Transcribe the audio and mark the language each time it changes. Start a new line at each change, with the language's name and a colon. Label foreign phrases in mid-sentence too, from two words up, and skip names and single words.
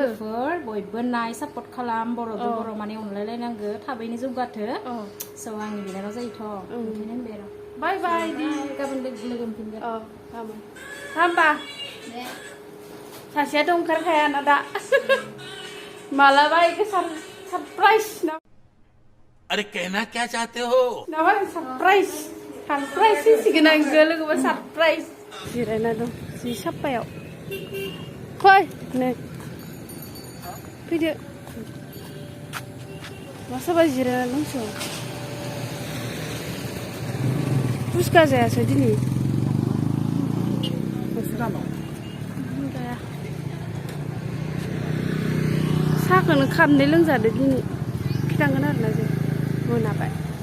Bodo: लोगोफोर बयबो नाय सापर्ट खालाम बर'जों बर' माने अनलायलायनांगो थाबैनो जौगाथो स' आंनि बिनानाव जायोथ' ओंखायनो होनबाय आरो
English: bye bye
Bodo: गाबोन लोगो मोनफिनगोन गाबोन होमबा सासेयाथ' ओंखारखाया ना दा मालाबा इखौ सरप्राइज ना
Hindi: अरे कहना क्या चाहते हो
Bodo: नामा सरप्राइज होसिगोन आं लोगोबा सरप्राइज जिरायना दं जि साफायाव फै नै फैदो मा सोरबा जिरायना दंसो फुसका जायासै दिनै साहाखौनो खाबनै लोंजादो दिनै खिथांगोन आरोना जों मोनाबाय